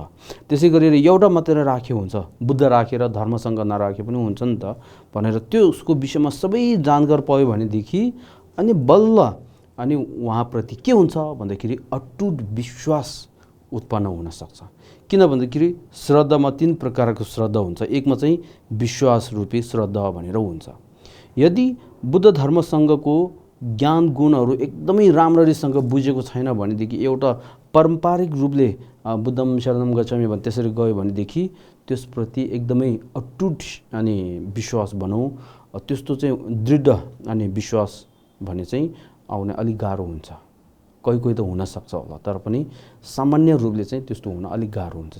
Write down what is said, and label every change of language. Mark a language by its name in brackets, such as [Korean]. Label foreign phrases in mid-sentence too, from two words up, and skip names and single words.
[Nepali] त्यसै गरेर एउटा मात्र राखे हुन्छ, बुद्ध राखेर धर्मसँग नराखे पनि हुन्छ नि त भनेर त्यसको विषयमा सबै जानकार पायो भनेदेखि अनि बल्ल अनि उहाँप्रति के हुन्छ भन्दाखेरि अटुट विश्वास उत्पन्न हुन सक्छ। किन भन्दाखेरि श्रद्धामा 3 प्रकारको श्रद्धा हुन्छ। एकमा चाहिँ विश्वास रूपी श्रद्धा भनेर हुन्छ। यदि बुद्ध धर्मसँगको ज्ञान गुणहरू एकदमै राम्ररीसँग बुझेको छैन भनेदेखि एउटा पारम्परिक रूपले [Sanskrit] बुद्धम शरणम गच्छामि [Nepali] भने त्यसरी गयो भनेदेखि त्यसप्रति एकदमै अटुट अनि विश्वास भनौँ, त्यस्तो चाहिँ दृढ अनि विश्वास भने चाहिँ आउने अलिक गाह्रो हुन्छ। कोही त हुन सक्छ होला, तर पनि सामान्य रूपले चाहिँ त्यस्तो हुन अलिक गाह्रो हुन्छ।